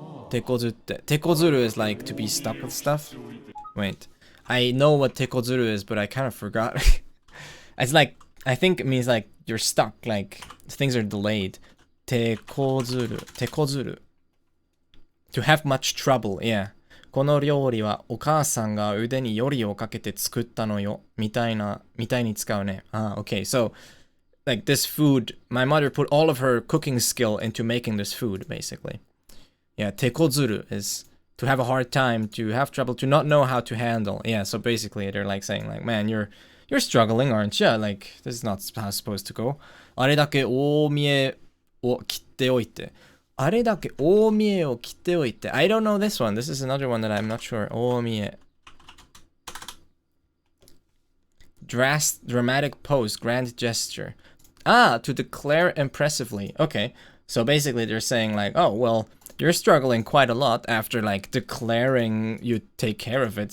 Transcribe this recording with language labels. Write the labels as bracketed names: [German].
[English] Tekozutte. Tekozuru is like to be stuck with stuff. Wait. I know what tekozuru is, but I kind of forgot. It's like, I think it means like you're stuck, like things are delayed. Tekozuru. Tekozuru. To have much trouble, yeah. [Japanese] この料理はお母さんが腕によりをかけて作ったのよ。みたいに使うね。 [English] Okay, so, like this food, my mother put all of her cooking skill into making this food, basically. Yeah, tekozuru is to have a hard time, to have trouble, to not know how to handle. Yeah, so basically they're like saying like, man, you're struggling, aren't you? Like, this is not how it's supposed to go. [Japanese] あれだけ大見えを切っておいて。あれだけ大見えを切っておいて。 [English] I don't know this one. This is another one that I'm not sure. [Japanese] 大見え。 [English] Dramatic pose, grand gesture. To declare impressively. Okay. So basically they're saying like, oh, well, you're struggling quite a lot after like declaring you take care of it.